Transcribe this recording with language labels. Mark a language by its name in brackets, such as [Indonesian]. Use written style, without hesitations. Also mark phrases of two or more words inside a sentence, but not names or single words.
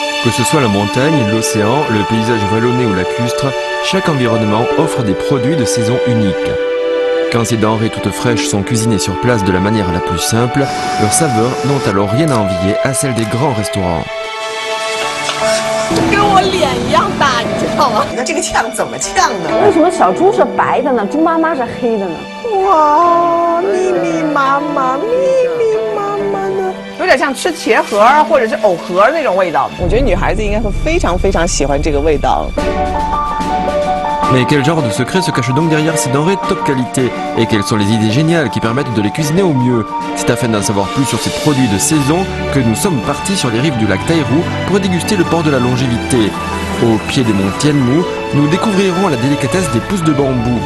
[French] Que ce soit la montagne, l'océan, le paysage vallonné ou lacustre, chaque environnement offre des produits de saison uniques. Quand ces denrées toutes fraîches sont cuisinées sur place de la manière la plus simple, leurs saveurs n'ont alors rien à envier à celles des grands restaurants. [Chinese] 跟我脸一样大，你知道吗？你看这个呛怎么呛的？为什么小猪是白的呢？猪妈妈是黑的呢？哇，密密麻麻，密密麻麻的，有点像吃茄盒或者是藕盒那种味道。我觉得女孩子应该会非常非常喜欢这个味道。 [French] Mais quel genre de secret se cache donc derrière ces denrées de top qualité? Et quelles sont les idées géniales qui permettent de les cuisiner au mieux? C'est afin d'en savoir plus sur ces produits de saison que nous sommes partis sur les rives du lac Tairou pour déguster le port de la longévité. Au pied des monts Tianmu, nous découvrirons la délicatesse des pousses de bambou.